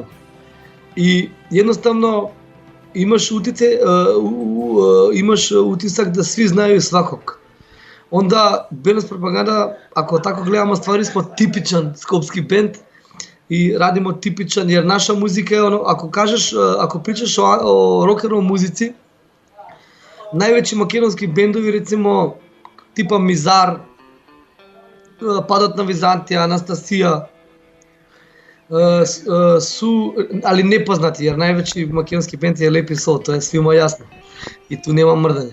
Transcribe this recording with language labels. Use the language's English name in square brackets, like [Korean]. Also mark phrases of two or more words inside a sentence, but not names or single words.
[Serbian] I jednostavno imaš utisak da svi znaju svakog. Onda Bernie iz propaganda, ako tako gledamo stvari, smo tipičan skopski bend i radimo tipičan, jer naša muzika je ako pričaš o [English] rock and roll [Serbian] muzici, najveći makedonski bendovi, recimo tipa Mizar, Падот на Византија, Анастасија, su, ali nepoznati, jer najveći makedonski bend je Lepi Sol, to je svima jasno i tu nema mrdanja.